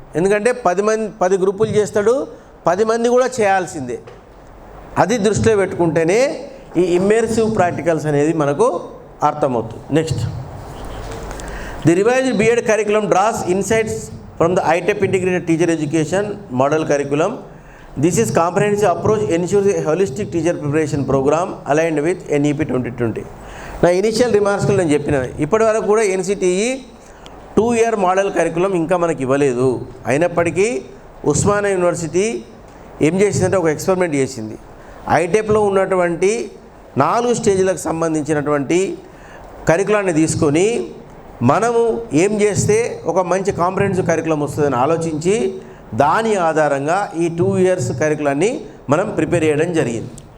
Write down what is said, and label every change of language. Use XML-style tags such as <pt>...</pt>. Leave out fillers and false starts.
<te>ఎందుకంటే 10 గ్రూపులు చేస్తాడు, 10 మంది కూడా చేయాల్సిందే. అది దృష్టిలో పెట్టుకుంటేనే ఈ ఇమ్మర్సివ్ ప్రాక్టికల్స్ అనేది మనకు అర్థమవుతుంది.</te> <en>Next, the revised B Ed curriculum draws insights from the ITEP integrated teacher education model curriculum. This is comprehensive approach ensures a holistic teacher preparation program aligned with NEP 2020.</en> <te>నా ఇనిషియల్ రిమార్క్స్లో నేను చెప్పిన ఇప్పటి వరకు కూడా NCTE 2-year model curriculum ఇంకా మనకి ఇవ్వలేదు. అయినప్పటికీ ఉస్మానియా యూనివర్సిటీ ఏం చేసిందంటే ఒక ఎక్స్పెరిమెంట్ చేసింది. ITEPలో ఉన్నటువంటి 4 స్టేజ్లకు సంబంధించినటువంటి కరికులాన్ని తీసుకొని మనము ఏం చేస్తే ఒక మంచి కాంప్రహెన్సివ్ కరికులం వస్తుందని ఆలోచించి దాని ఆధారంగా ఈ 2 years కరికులాన్ని మనం ప్రిపేర్ చేయడం జరిగింది.</te>